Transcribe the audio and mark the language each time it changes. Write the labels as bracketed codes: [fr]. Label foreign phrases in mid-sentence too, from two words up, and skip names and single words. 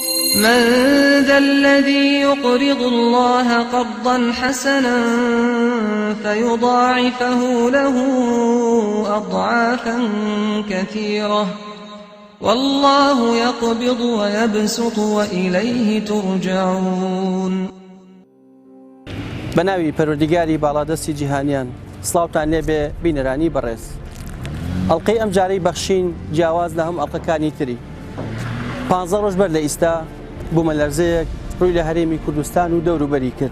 [ar] من ذا الذي يقرض الله قرضا حسنا فيضاعفه له أضعافا كثيرة والله يقبض ويبسط وإليه ترجعون. [ckb] بناوی پەروەردیگاری باڵادەستی جیهانیان سڵاوتان لێبێ بینەرانی بەڕێز. ئەڵلقەی ئەم جارەی بەخشین جیاواز لە هەم ئەڵلقەکانی تری. 15 ڕۆژ بەر لە ئیستا بوومە لەرزەیەک ڕووی لە هەرێمی کوردستان و دەوروبەری کرد.